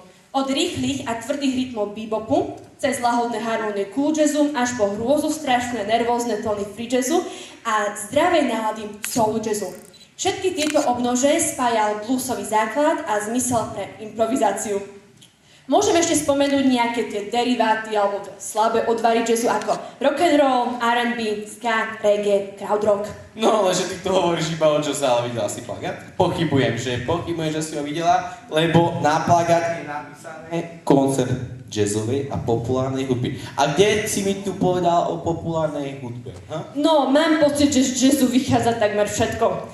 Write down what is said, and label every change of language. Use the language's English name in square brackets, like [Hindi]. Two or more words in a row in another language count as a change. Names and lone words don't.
[Slovak] Od rýchlych a tvrdých rytmov bebopu, cez lahodné harmonie cool jazzu, až po hrôzu strašné nervózne tóny free jazzu a zdravej nálady soul jazzu. Všetky tieto obnože spájal bluesový základ a zmysel pre improvizáciu. Môžeme ešte spomenúť nejaké tie deriváty alebo slabé odvary jazzu ako [English] rock and roll, [Slovak] R&B, ska, reggae, krautrock. No, ale že ty to hovoríš iba o jazze, ale videla si plagát? Pochybujem, že si ho videla, lebo na plagát je napísané koncert jazzovej a populárnej hudby. A kde si mi tu povedal o populárnej hudbe? Ha? No, mám pocit, že z jazzu vychádza takmer všetko.